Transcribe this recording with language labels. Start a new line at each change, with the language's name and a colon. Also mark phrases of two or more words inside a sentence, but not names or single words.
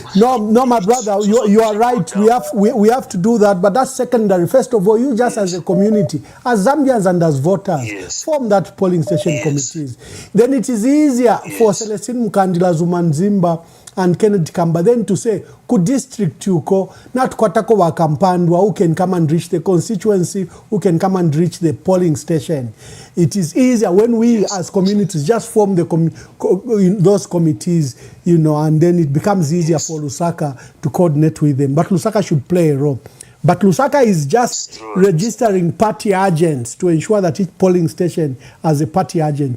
English: No, my brother, you are right. We have to do that, but that's secondary. First of all, you just as a community, as Zambians and as voters, form that polling station committees. Then it is easier for Celestine Mukandila Zumanzimba and Kennedy Kamba then to say, could district yuko, not
Bemba: kwatako wa
English: Kampandwa, who can come and reach the constituency, who can come and reach the polling station. It is easier when we as communities just form those committees, and then it becomes easier for Lusaka to coordinate with them. But Lusaka should play a role. But Lusaka is just registering party agents to ensure that each polling station has a party agent.